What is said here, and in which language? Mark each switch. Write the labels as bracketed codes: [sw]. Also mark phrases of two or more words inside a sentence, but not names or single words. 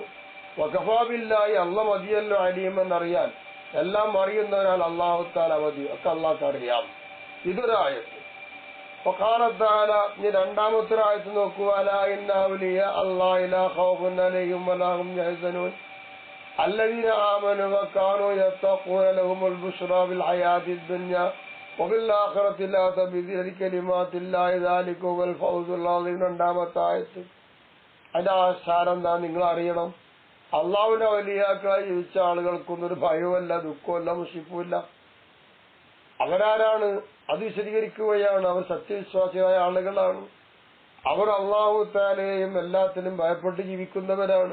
[ar] وكفى بالله, [ml] അള്ളാഹ് മതിയല്ലോ അലീം എന്നറിയാൻ, എല്ലാം അറിയുന്നവരാൽ അള്ളാഹു തആല മതി, ഒക്കെ അള്ളാഹ്ക്ക് അറിയാം. ഇതൊരായത്ത്. [ar] وقال تعالى, [ml] ഇനി രണ്ടാമത്തെ ആയത്ത് നോക്കൂ. [ar] ألا إن أولياء الله لا خوف عليهم ولا هم يحزنون الذين آمنوا وكانوا يتقون لهم البشرى في الحياة الدنيا وفي الآخرة لا تبديل لكلمات الله ذلك هو الفوز العظيم. [ml] രണ്ടാമത്തെ ആയത്ത്. അതിന്റെ ആശാരം എന്താ നിങ്ങൾ അറിയണം. അള്ളാഹുവിന്റെ ഔലിയാക്കളായി ജീവിച്ച ആളുകൾക്കൊന്നും ഒരു ഭയവുമല്ല, ദുഃഖവുമല്ല, മുഷിപ്പുമില്ല. അവരാരാണ്? അത് വിശദീകരിക്കുകയാണ്. അവർ സത്യവിശ്വാസികളായ ആളുകളാണ്. അവർ അള്ളാഹു തആലയെയും എല്ലാത്തിനും ഭയപ്പെട്ട് ജീവിക്കുന്നവരാണ്.